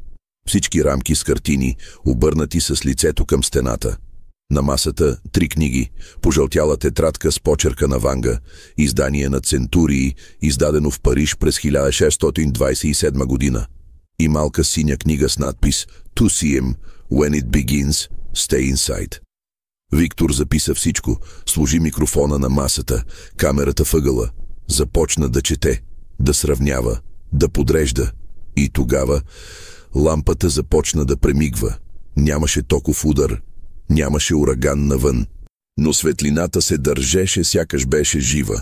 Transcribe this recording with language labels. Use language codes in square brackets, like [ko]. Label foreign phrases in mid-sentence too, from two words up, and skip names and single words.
[bg] Всички рамки с картини, обърнати с лицето към стената. На масата 3 книги, пожълтяла тетрадка с почерка на Ванга, издание на Центурии, издадено в Париж през 1627 година, и малка синя книга с надпис [en] «To see him, when it begins, stay inside». [bg] Виктор записа всичко, сложи микрофона на масата, камерата въгъла, започна да чете, да сравнява, да подрежда. И тогава лампата започна да премигва. Нямаше токов удар, нямаше ураган навън, но светлината се държеше, сякаш беше жива.